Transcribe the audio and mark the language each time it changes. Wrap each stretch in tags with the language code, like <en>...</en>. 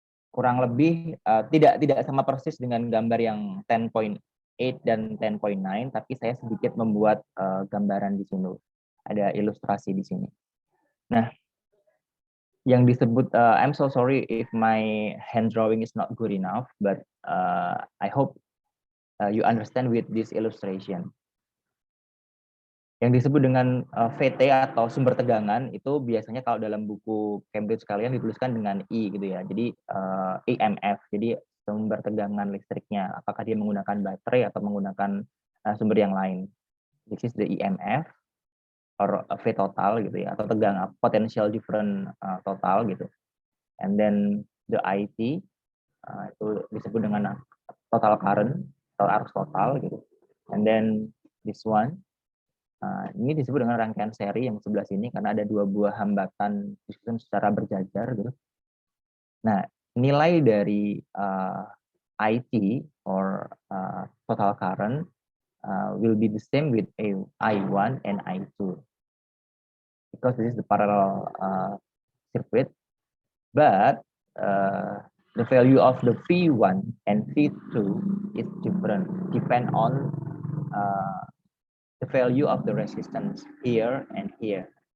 <id>Kurang lebih tidak sama persis dengan gambar yang 10.8 dan 10.9, tapi saya sedikit membuat gambaran di sini. Ada ilustrasi di sini. Nah, yang disebut</id> <en>I'm so sorry if my hand drawing is not good enough, but I hope you understand with this illustration.</en> <id>Yang disebut dengan VT atau sumber tegangan itu biasanya kalau dalam buku Cambridge kalian dituliskan dengan I gitu ya. Jadi EMF. Jadi sumber tegangan listriknya apakah dia menggunakan baterai atau menggunakan sumber yang lain.</id> <en>This is the EMF or V total</en> <id>gitu ya, atau tegangan</id> <en>potential difference total gitu. And then the IT</en> <id>itu disebut dengan total current atau arus total gitu.</id> <en>And then this one</en> <id>ini disebut dengan rangkaian seri yang sebelah sini karena ada dua buah hambatan disusun secara berjajar gitu. Nah, nilai dari</id> <en>IT or total current will be the same with I1 and I2 because this is the parallel circuit, but the value of the V1 and V2 is different, depend on the value of the resistance here and here.</en>